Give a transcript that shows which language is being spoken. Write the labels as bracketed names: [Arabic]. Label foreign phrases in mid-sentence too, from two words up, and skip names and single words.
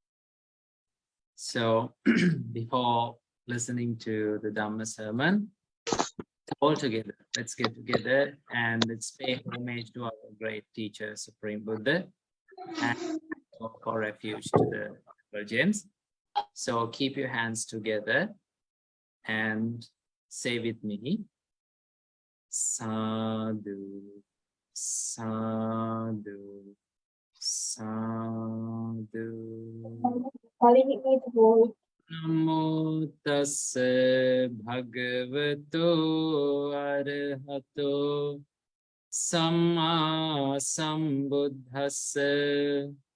[English] So before listening to the Dhamma sermon, all together, let's get together and let's pay homage to our great teacher, Supreme Buddha, and for refuge to the Virgins. So keep your hands together and say with me, [Pali] Sadhu, Sadhu, Sadhu. Namo tassa bhagavato arahato samma sambuddhassa.